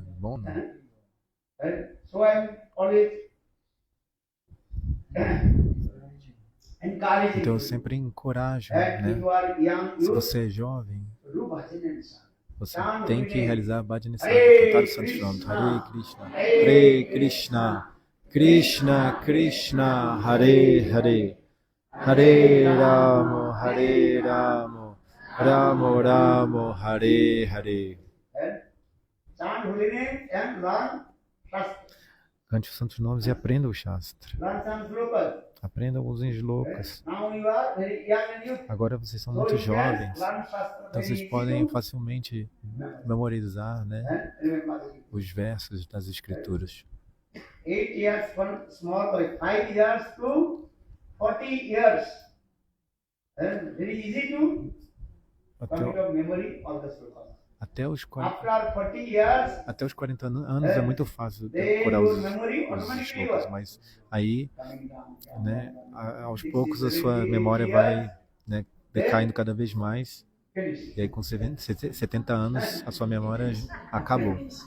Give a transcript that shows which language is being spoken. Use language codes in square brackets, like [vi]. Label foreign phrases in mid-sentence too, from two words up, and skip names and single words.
[pt] Bom, não? Então, eu sempre encorajo, né? Se você é jovem, você tem que realizar [sa] भजन साधन, [pt] cantar os santos nomes. [sa] हरे कृष्ण, हरे कृष्ण, कृष्ण कृष्ण, हरे हरे, हरे राम, हरे राम, राम राम, हरे हरे. [pt] Cante os santos nomes e aprenda o Shastra. Aprenda alguns shlokas. Agora vocês são muito jovens, então vocês podem facilmente memorizar, né, os versos das escrituras. [en] 8 years from small boy, 5 years to 40 years. Very easy to commit of memory all the slokas. [pt] Até os 40 anos é muito fácil decorar os shlokas, mas aí, né, aos poucos a sua memória vai, né, decaindo cada vez mais, e aí com 70 anos a sua memória acabou.